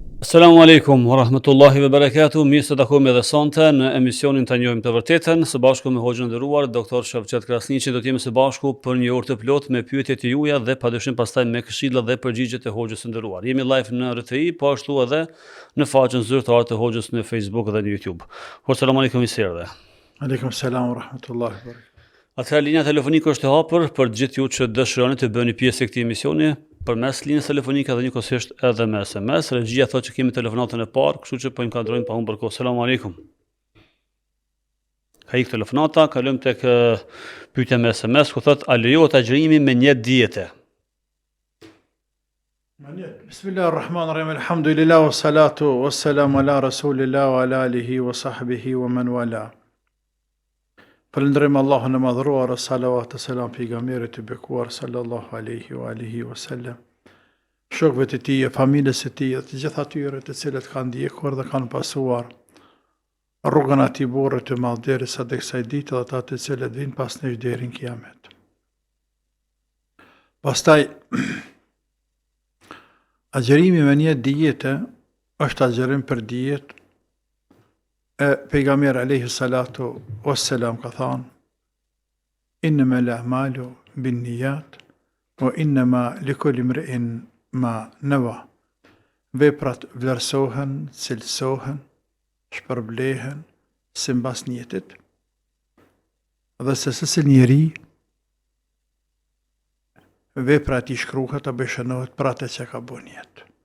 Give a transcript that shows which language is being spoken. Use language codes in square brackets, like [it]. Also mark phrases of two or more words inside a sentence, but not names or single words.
[ar] السلام عليكم ورحمة الله وبركاته. [sq] Mirë se takojmë edhe sonte në emisionin Ta njohim të vërtetën, së bashku me hoxhën e nderuar Dr. Shavqet Krasniqi. Do të jemi së bashku për një orë të plotë me pyetjet e juaja dhe padyshim pastaj me këshilla dhe përgjigjet e hoxhës së nderuar. Jemi live në RTI, po ashtu edhe në faqen zyrtare të hoxhës në Facebook dhe në YouTube. [ar] السلام عليكم i serdhe. وعليكم السلام ورحمة الله وبركاته. [sq] Atëherë linja telefonike është e hapur për gjithë ju që dëshironi të bëni pjesë e këtij emisioni përmes linjës telefonike dhe njëkohësisht edhe me SMS. Regjia thotë që kemi telefonatën e parë, kështu që po inkuadrojmë pa humbur kohë. [ar] سلام عليكم. [sq] Ka ikë telefonata, kalojmë tek pyetja me SMS, ku thotë a lejohet agjërimi me një dietë? [ar] بسم الله الرحمن الرحيم. الحمد لله والصلاة والسلام على رسول الله وعلى آله وصحبه ومن والاه. [sq] Falënderojmë Allahun e madhëruar, salavat e selam pejgamberit të bekuar [ar] صلى الله عليه وعلى آله وسلم, [sq] shokëve të tij, familjes së tij, të gjithë atyre të cilët kanë ndjekur dhe kanë pasuar rrugën atij burri të madh derisa tek kësaj dite dhe ata të cilët vinë pas nesh deri në kiamet. Pastaj agjërimi me një dietë është agjërim për dietë. Pejgamberi [ar] عليه الصلاة والسلام [sq] ka thënë: [ar] "إنما الأعمال بالنيات وإنما لكل امرئ ما نوى." [sq] Veprat vlerësohen, cilësohen, shpërblehen sipas niyetit. Dhe se secili njeri veprat i shkruhet apo shënohet për atë që ka bërë në jetë.